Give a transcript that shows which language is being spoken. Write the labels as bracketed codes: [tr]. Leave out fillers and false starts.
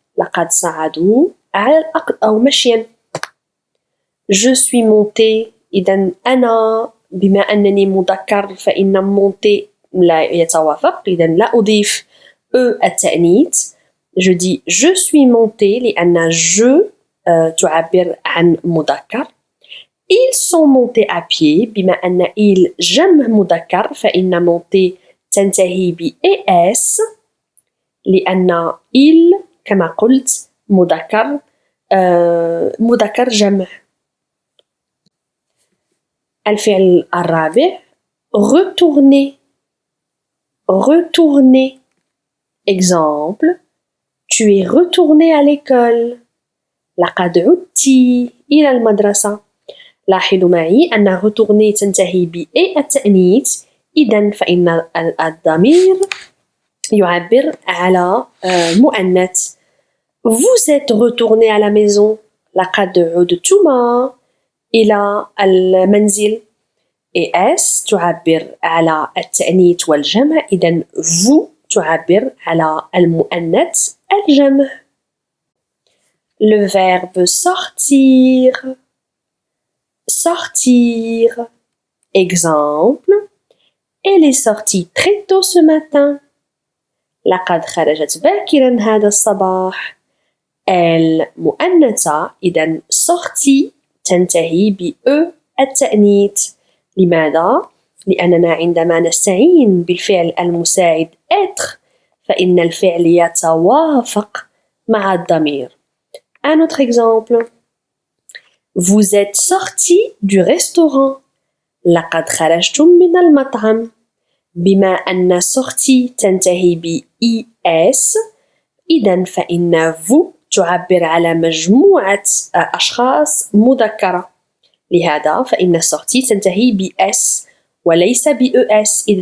[ar] لقد صعدوا على الأرض أو مشيا. [fr] Je suis monté. [ar] إذن أنا بما أنني مذكر فإن monter لا يتوافق. إذن لا أضيف التأنيث. [fr] Je dis je suis monté [ar] لأن [fr] je [ar] تعبر عن مذكر. [fr] Ils sont montés à pied [ar] بما أن il جمع مذكر فإن monter تنتهي ب es لأن il كما قلت مذكر مذكر جمع. الفعل الرابع retourner. [fr] Retourner. Exemple, tu es retourné à l'école. [ar] لقد عدت إلى المدرسة. لاحظوا معي أن retourner تنتهي ب التأنيث. إذن فإن الضمير يعبر على مؤنث. [fr] Vous êtes retourné à la maison. [ar] لقد عدتما إلى المنزل. es تعبر على التأنيث والجمع. إذن vous تعبر على المؤنث الجمع. [fr] Le verbe sortir. Sortir. Exemple, elle est sortie très tôt ce matin. [ar] لقد خرجت باكرا هذا الصباح. elle مؤنثة. إذن sortie تنتهي ب التأنيث. لماذا؟ لأننا عندما نستعين بالفعل المساعد être فإن الفعل يتوافق مع الضمير. [fr] Un autre exemple. Vous êtes sorti du restaurant. [ar] لقد خرجتم من المطعم. بما أن sorti تنتهي ب es إذن فإن vous تعبر على مجموعة أشخاص مذكرة. لهذا فإن sorti تنتهي ب s وليس ب es.